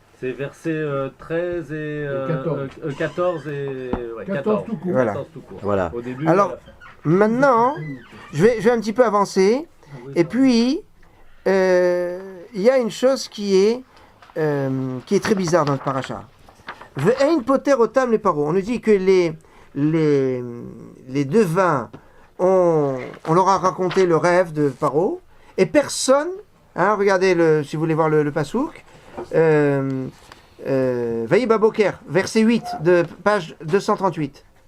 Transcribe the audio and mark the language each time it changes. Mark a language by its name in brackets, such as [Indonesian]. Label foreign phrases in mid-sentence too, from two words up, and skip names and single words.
[French] c'est versets 13 et 14 et 14 tout court. Voilà. 14 tout court. Voilà. Au début. Alors, maintenant, je vais un petit peu avancer. Et puis, il y a une chose qui est très bizarre dans le paracha. [Hebrew] ואין פותר אותם לס פרעה. [French] On nous dit que les devins, on leur a raconté le rêve de Paro, et personne, regardez, si vous voulez voir le pasouk, [Hebrew] ויבא בבוקר, [French] verset 8 de page 238.